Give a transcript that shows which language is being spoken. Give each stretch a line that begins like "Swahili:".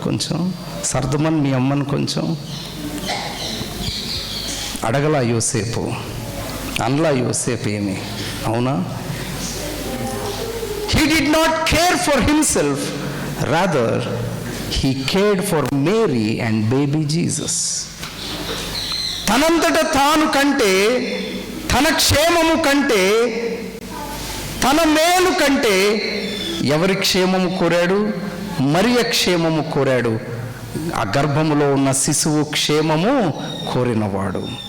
Telugu: కొంచెం సర్దమని మీ అమ్మని కొంచెం అడగలా యోసేపు, అనలా యోసేపు ఏమి? అవునా?
English: He did not care for himself, rather he cared for Mary and baby Jesus.
Telugu: తనంతట తాను కంటే, తన క్షేమము కంటే, తన మేలు కంటే ఎవరి క్షేమము కోరాడు? మరియ క్షేమము కోరాడు. ఆ గర్భములో ఉన్న శిశువు క్షేమము కోరినవాడు.